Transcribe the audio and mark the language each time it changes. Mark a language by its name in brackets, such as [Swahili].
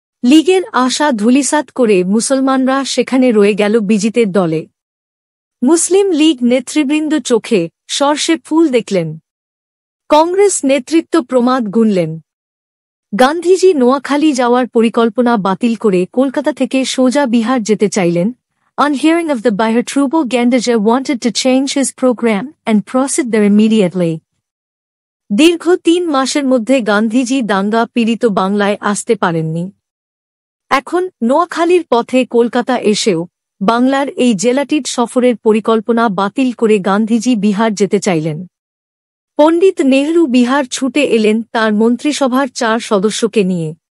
[Bangla] লীগের আশা ধূলিসাৎ করে মুসলমানরা সেখানে রয়ে গেল বিজিতের দলে। মুসলিম লীগ নেতৃবৃন্দ চোখে সর্ষে ফুল দেখলেন। কংগ্রেস নেতৃত্ব প্রমাদ গুনলেন। গান্ধীজি নোয়াখালী যাওয়ার পরিকল্পনা বাতিল করে কলকাতা থেকে সোজা বিহার যেতে চাইলেন। [English] On hearing of the Bihar trouble, Gandhiji wanted to change his program and proceed there immediately. [Bangla] দীর্ঘ 3 মাসের মধ্যে গান্ধীজি দাঙ্গা পীড়িত বাংলায় আসতে পারেননি। এখন নোয়াখালীর পথে কলকাতা এসেও বাংলার এই জেলাটির সফরের পরিকল্পনা বাতিল করে গান্ধীজি বিহার যেতে চাইলেন। পণ্ডিত নেহরু বিহার ছুটে এলেন তার মন্ত্রিসভার 4 সদস্যকে নিয়ে।